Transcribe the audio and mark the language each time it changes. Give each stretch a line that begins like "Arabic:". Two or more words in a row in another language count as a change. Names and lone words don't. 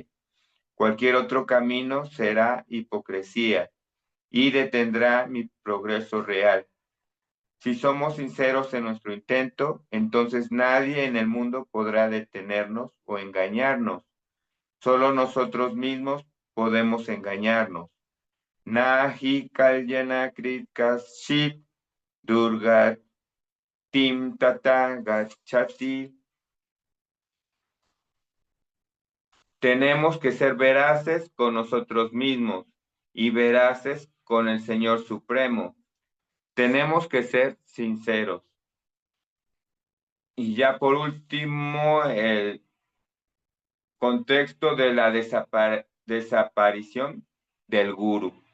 Spanish: Cualquier otro camino será hipocresía y detendrá mi progreso real. Si somos sinceros en nuestro intento, entonces nadie en el mundo podrá detenernos o engañarnos. Solo nosotros mismos podemos engañarnos.
Sanskrit: नहि कल्याण कृत्कश्चित् दुर्ग तिं तात गच्छति.
Spanish: Tenemos que ser veraces con nosotros mismos y veraces con el Señor Supremo. Tenemos que ser sinceros. Y ya por último, el contexto de la desaparición del gurú.